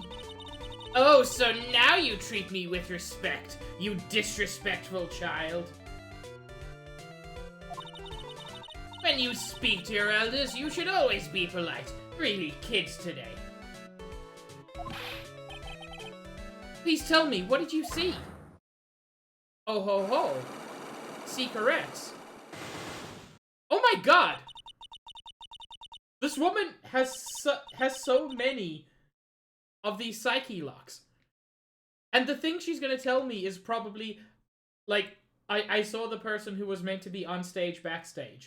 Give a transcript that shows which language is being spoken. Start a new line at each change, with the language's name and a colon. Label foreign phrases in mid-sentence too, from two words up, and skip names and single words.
English: Oh, so now you treat me with respect, you disrespectful child. When you speak to your elders, you should always be polite. Really, kids today. Please tell me, what did you see? Oh ho ho. Secrets. Oh my god! This woman has so many of these psyche locks. And the thing she's gonna tell me is probably, like, I saw the person who was meant to be on stage backstage.